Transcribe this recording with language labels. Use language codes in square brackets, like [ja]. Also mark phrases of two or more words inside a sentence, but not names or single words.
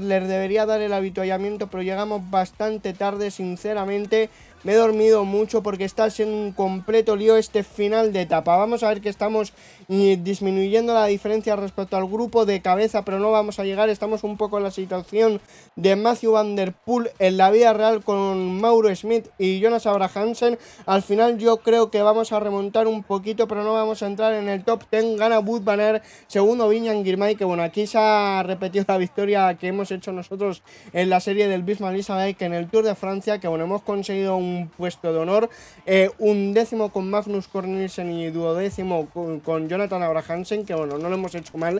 [es] Les debería dar el avituallamiento, pero llegamos bastante tarde, sinceramente. Me he dormido mucho porque está siendo un completo lío este final de etapa. Vamos a ver que estamos disminuyendo la diferencia respecto al grupo de cabeza, pero no vamos a llegar. Estamos un poco en la situación de Mathieu van der Poel en la vida real con Mauro Schmid y Jonas Abrahamsen. Al final yo creo que vamos a remontar un poquito, pero no vamos a entrar en el top 10. Gana Wout van Aert, segundo Viñan Girmay, que bueno, aquí se ha repetido la victoria que hemos hecho nosotros en la serie del Bismarck Elizabeth, que en el Tour de Francia, que bueno, hemos conseguido un puesto de honor, un décimo con Magnus Cort Nielsen y duodécimo con Jonathan Abrahamsen, que bueno, no lo hemos hecho mal.